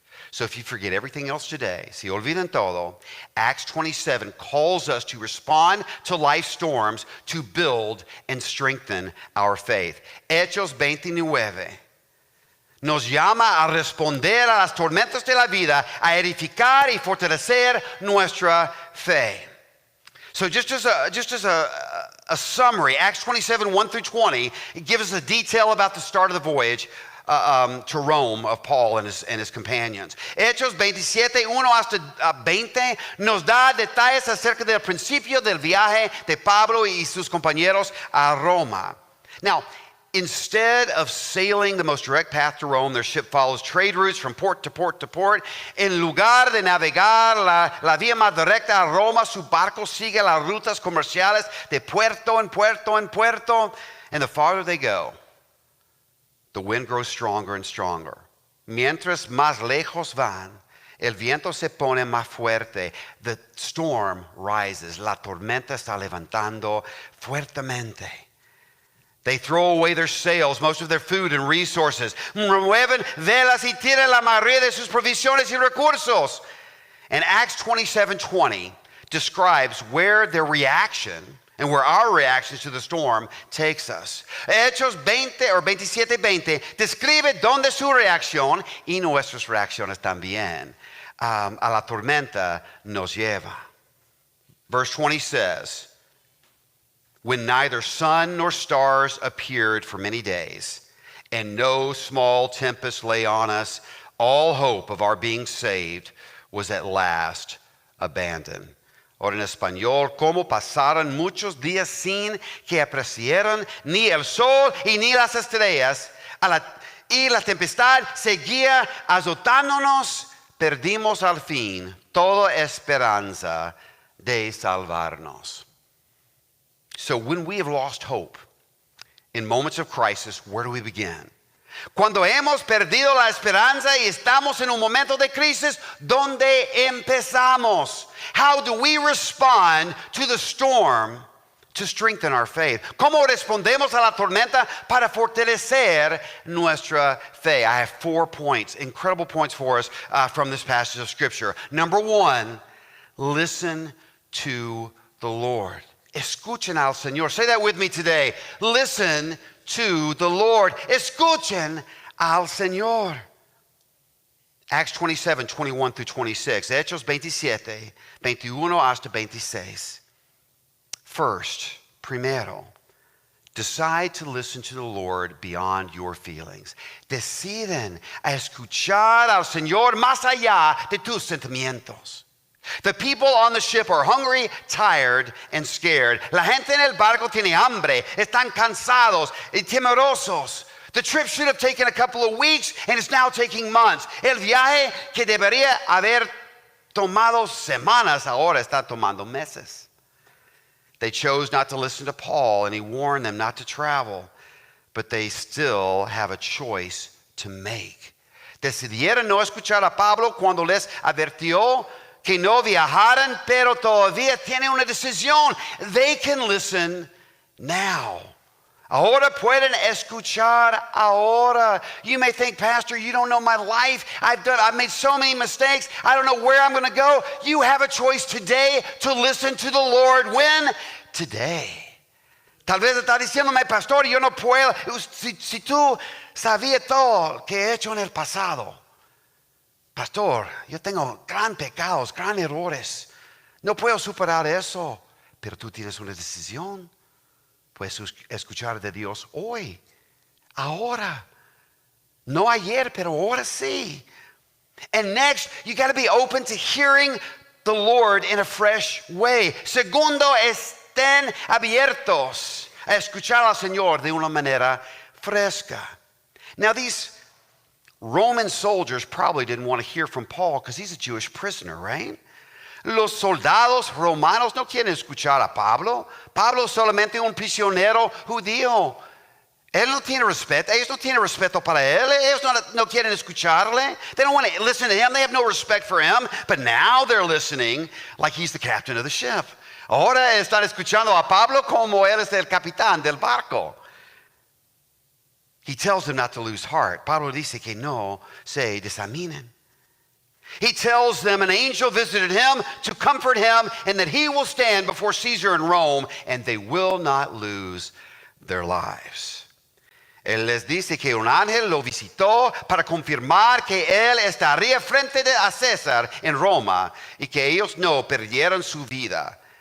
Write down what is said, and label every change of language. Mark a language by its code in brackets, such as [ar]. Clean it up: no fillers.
[en] So if you forget everything else today, [es] si olvidan todo, [en] Acts 27 calls us to respond to life storms to build and strengthen our faith. [es] Hechos 29 nos llama a responder a las tormentas de la vida, a edificar y fortalecer nuestra fe. [en] So just as a summary, Acts 27, 1 through 20, it gives us a detail about the start of the voyage to Rome of Paul and his companions. [es] Hechos 27, 1 hasta 20 nos da detalles acerca del principio del viaje de Pablo y sus compañeros a Roma. [en] Now, instead of sailing the most direct path to Rome, their ship follows trade routes from port to port to port. [es] En lugar de navegar la vía más directa a Roma, su barco sigue las rutas comerciales de puerto en puerto en puerto. [en] And the farther they go, the wind grows stronger and stronger. [es] Mientras más lejos van, el viento se pone más fuerte. [en] The storm rises. [es] La tormenta está levantando fuertemente. [en] They throw away their sails, most of their food and resources. [es] Remueven velas y tiran la mayoría de sus provisiones y recursos. [en] And Acts 27:20 describes where their reaction and where our reactions to the storm takes us. [es] Hechos 27:20 describe dónde su reacción y nuestras reacciones también a la tormenta nos lleva. [en] Verse 20 says, when neither sun nor stars appeared for many days, and no small tempest lay on us, all hope of our being saved was at last abandoned. [es] Ahora en español, como pasaron muchos días sin que aparecieran ni el sol y ni las estrellas, y la tempestad seguía azotándonos, perdimos al fin toda esperanza de salvarnos. [en] So when we have lost hope in moments of crisis, where do we begin? [es] Cuando hemos perdido la esperanza y estamos en un momento de crisis, ¿dónde empezamos? [en] How do we respond to the storm to strengthen our faith? [es] ¿Cómo respondemos a la tormenta para fortalecer nuestra fe? [en] I have 4 points, incredible points for us from this passage of Scripture. Number 1, listen to the Lord. [es] Escuchen al Señor. [en] Say that with me today. Listen to the Lord. [es] Escuchen al Señor. [en] Acts 27, 21 through 26. [es] Hechos 27, 21 hasta 26. [en] First, [es] primero, [en] decide to listen to the Lord beyond your feelings. [es] Deciden a escuchar al Señor más allá de tus sentimientos. [en] The people on the ship are hungry, tired, and scared. [es] La gente en el barco tiene hambre, están cansados y temerosos. [en] The trip should have taken a couple of weeks, and it's now taking months. [es] El viaje que debería haber tomado semanas, ahora está tomando meses. [en] They chose not to listen to Paul, and he warned them not to travel, but they still have a choice to make. [es] Decidieron no escuchar a Pablo cuando les advirtió que no viajaran, pero todavía tienen una decisión. [en] They can listen now. [es] Ahora pueden escuchar ahora. [en] You may think, Pastor, you don't know my life. I've made so many mistakes. I don't know where I'm going to go. You have a choice today to listen to the Lord. When? Today. [es] Tal vez está diciéndome, Pastor, yo no puedo. Si tú sabías todo que he hecho en el pasado. Pastor, yo tengo gran pecados, gran errores. No puedo superar eso. Pero tú tienes una decisión. Puedes escuchar de Dios hoy, ahora. No ayer, pero ahora sí. [en] And next, you got to be open to hearing the Lord in a fresh way. [es] Segundo, estén abiertos a escuchar al Señor de una manera fresca. [en] Now, these Roman soldiers probably didn't want to hear from Paul because he's a Jewish prisoner, right? [es] Los soldados romanos no quieren escuchar a Pablo. Pablo es solamente un prisionero judío. Él no tiene respeto. Ellos no tienen respeto para él. Ellos no quieren escucharle. [en] They don't want to listen to him. They have no respect for him. But now they're listening like he's the captain of the ship. [es] Ahora están escuchando a Pablo como él es el capitán del barco. [en] He tells them not to lose heart. [es] Pablo dice que no se desaninen. [en] He tells them an angel visited him to comfort him and that he will stand before Caesar in Rome and they will not lose their lives. [es] Él les dice que un ángel lo visitó para confirmar que él estaría frente a César en Roma y que ellos no perdieran su vida.